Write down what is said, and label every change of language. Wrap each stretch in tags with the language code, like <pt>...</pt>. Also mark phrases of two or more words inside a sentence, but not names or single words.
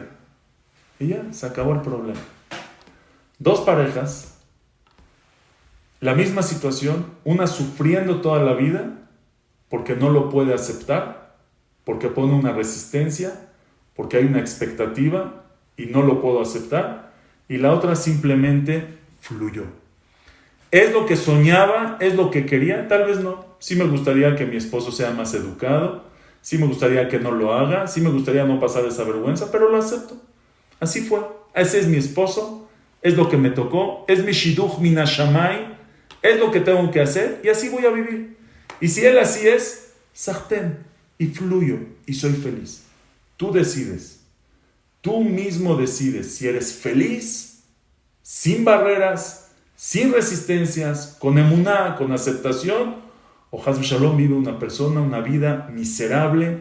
<es>Y ya, se acabó el problema. 2 parejas, la misma situación, una sufriendo toda la vida porque no lo puede aceptar, porque pone una resistencia, porque hay una expectativa y no lo puedo aceptar, y la otra simplemente fluyó. ¿Es lo que soñaba? ¿Es lo que quería? Tal vez no. Sí me gustaría que mi esposo sea más educado, sí me gustaría que no lo haga, sí me gustaría no pasar esa vergüenza, pero lo acepto. Así fue. Ese es mi esposo, es lo que me tocó, es mi</es> <he>שידוך מן השמים,</he> <es>es lo que tengo que hacer y así voy a vivir. Y si él así es, sartén, y fluyo y soy feliz. Tú decides, tú mismo decides si eres feliz, sin barreras, sin resistencias, con emuná, con aceptación, o</es> <he>חס ושלום</he> <es>vive una persona, una vida miserable.</es>